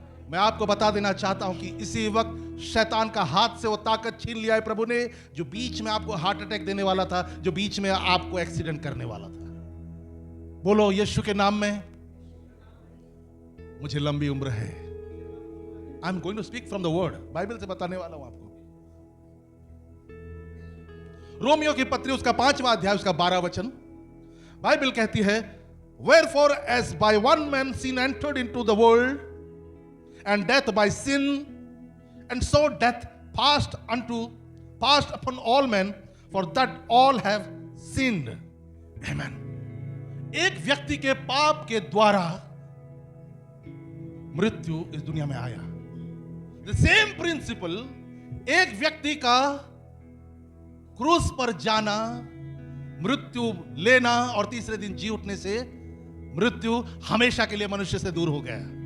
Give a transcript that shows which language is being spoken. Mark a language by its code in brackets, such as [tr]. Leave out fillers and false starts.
[hi] मैं आपको बता देना चाहता हूं कि इसी वक्त शैतान का हाथ से वो ताकत छीन लिया है प्रभु ने, जो बीच में आपको हार्ट अटैक देने वाला था, जो बीच में आपको एक्सीडेंट करने वाला था। बोलो, यीशु के नाम में मुझे लंबी उम्र है। [en] I am going to speak from the word, [hi] Bible से बताने वाला हूं आपको। रोमियो की पत्री उसका 5वां अध्याय उसका 12 वचन, बाइबल कहती है, [en] wherefore as by one man sin entered into the world, and death by sin, and so death passed upon all men, for that all have sinned. Amen. [hi] एक व्यक्ति के पाप के द्वारा मृत्यु इस दुनिया में आया। [en] The same principle, [hi] एक व्यक्ति का क्रूस पर जाना, मृत्यु लेना और तीसरे दिन जी उठने से मृत्यु हमेशा के लिए मनुष्य से दूर हो गया।